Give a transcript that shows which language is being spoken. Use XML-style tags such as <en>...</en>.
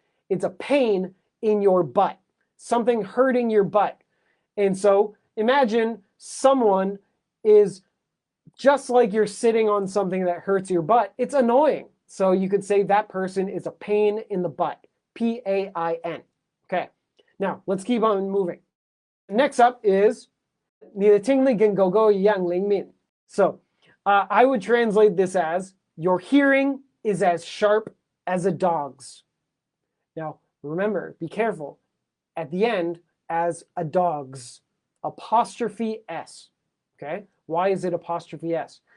<en>It's a pain in your butt. Something hurting your butt. And so imagine someone is just like you're sitting on something that hurts your butt. It's annoying. So you could say that person is a pain in the butt. P-A-I-N. Okay. Now, let's keep on moving. Next up is</en> <zh>你的听力跟狗狗一样灵敏.</zh> <en>So, I would translate this as, your hearing is as sharp as a dog's. Now, remember, be careful. At the end, as a dog's. Apostrophe S. Okay? Why is it apostrophe S?</en>